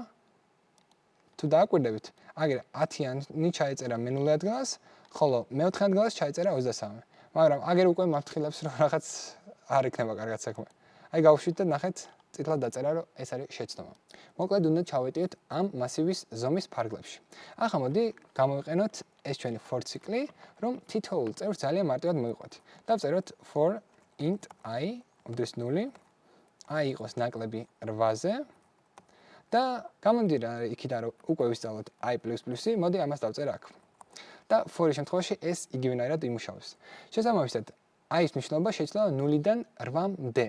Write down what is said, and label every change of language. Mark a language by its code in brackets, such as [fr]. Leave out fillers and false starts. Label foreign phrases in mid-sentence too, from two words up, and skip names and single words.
[ka] თუ დააკვირდებით, აგერ 10-იანი ჩაეწერა მენულე ადგილას, ხოლო მეოთხე ადგილას ჩაეწერა 23. მაგრამ აგერ უკვე მაფრთხილებს რომ რაღაც არ იქნება კარგად საქმე. აი გავუშვით და ნახეთ წითლად დაწერა რომ ეს არის შეცდომა. მოკლედ უნდა ჩავეტიოთ ამ მასივის ზომის ფარგლებში. ახლა მოდი გამოვიყენოთ ეს ჩვენი [en] for cycle, [ka] რომ თითოეულ წევრს ძალიან მარტივად მოვიყვეთ. დავწეროთ [en] for int i [ka] უდრის 0, i იყოს ნაკლები 8-ზე და გამომდინარე იქიდან რომ უკვე ვისწავლოთ i++-ი, მოდი ამას დავწერ აქ. და for-ის შემთხვევაში ეს იგივენაირად იმუშავებს. შესაბამისად, i-ის მნიშვნელობა შეიძლება 0-დან 8-მდე.